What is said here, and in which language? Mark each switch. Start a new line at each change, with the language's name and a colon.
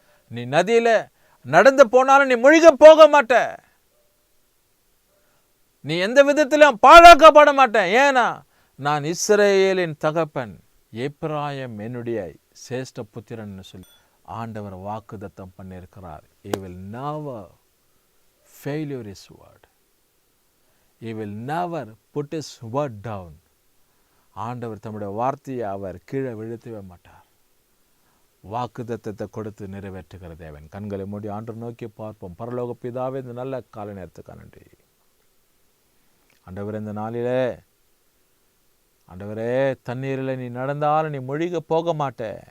Tamil: நீ நதியில நடந்து போனாலும் நீ முழுக போக மாட்ட, நீ எந்த விதத்திலும் பாழாக்கப்பட மாட்டேன். ஏன்னா நான் இஸ்ரேலின் தகப்பன், எப்ராயிம் என்னுடைய சேஷ்ட புத்திரன் சொல்லி ஆண்டவர் வாக்குதத்தம் பண்ணியிருக்கிறார்.
English: He will never fail his word. He will never put his word down.
Tamil: ஆண்டவர் தம்முடைய வார்த்தையை அவர் கீழே விழுத்தவே மாட்டார். வாக்குதத்தத்தை கொடுத்து நிறைவேற்றுகிற தேவன். கண்களை மூடி ஆண்டவர் நோக்கி பார்ப்போம். பரலோக பிதாவே, இந்த நல்ல கால நேரத்துக்கு நன்றி. ஆண்டவர், இந்த நாளிலே ஆண்டவரே, தண்ணீரில் நீ நடந்தாலும் நீ முழுக போக மாட்ட.